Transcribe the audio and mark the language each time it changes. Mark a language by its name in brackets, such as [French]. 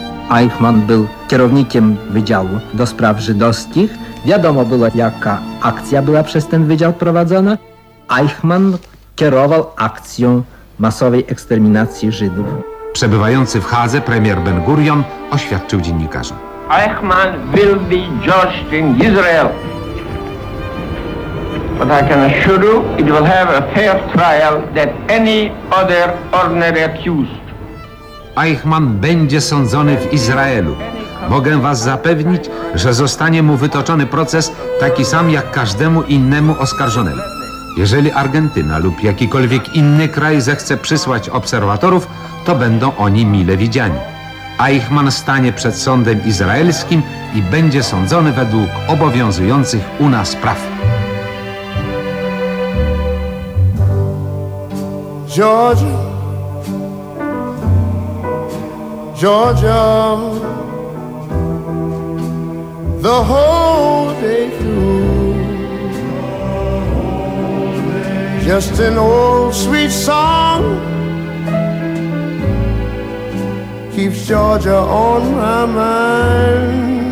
[Polish] Eichmann był kierownikiem Wydziału do Spraw Żydowskich. Wiadomo było, jaka akcja była przez ten wydział prowadzona. Eichmann kierował akcją masowej eksterminacji Żydów. Przebywający w Hadze premier Ben-Gurion oświadczył dziennikarzom. [English] Eichmann will be judged in Israel. But I can assure you, it will have a fair trial than any other ordinary accused. [Polish] Eichmann będzie sądzony w Izraelu. Mogę was zapewnić, że zostanie mu wytoczony proces taki sam jak każdemu innemu oskarżonemu. Jeżeli Argentyna lub jakikolwiek inny kraj zechce przysłać obserwatorów, to będą oni mile widziani. Eichmann stanie przed sądem izraelskim i będzie sądzony według obowiązujących u nas praw. [English] Georgia, Georgia, the whole day through, just an old sweet song keeps Georgia on my mind.